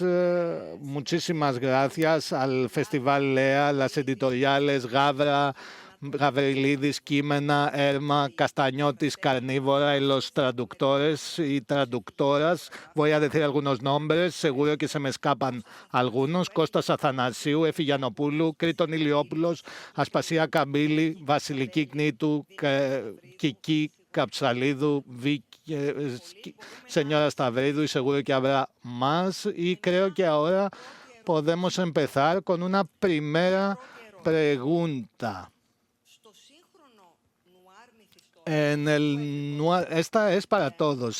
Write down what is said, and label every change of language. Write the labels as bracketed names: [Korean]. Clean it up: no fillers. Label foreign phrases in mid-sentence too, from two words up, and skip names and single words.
[Spanish] Muchísimas gracias al Festival Lea, las editoriales Gabra, Gavrilidis, Quimena, Erma, Castañotis, Carnívora y los traductores y traductoras. Voy a decir algunos nombres, seguro que se me escapan algunos. Kostas Athanasiou, Efi Yiannopoulou, Kriton Iliopoulos, Aspasia Kabili, Vasiliki Knitou, Kiki Kapsalidou, señora Stavridou, y seguro que habrá más. Y creo que ahora podemos empezar con una primera pregunta. Esta es para todos.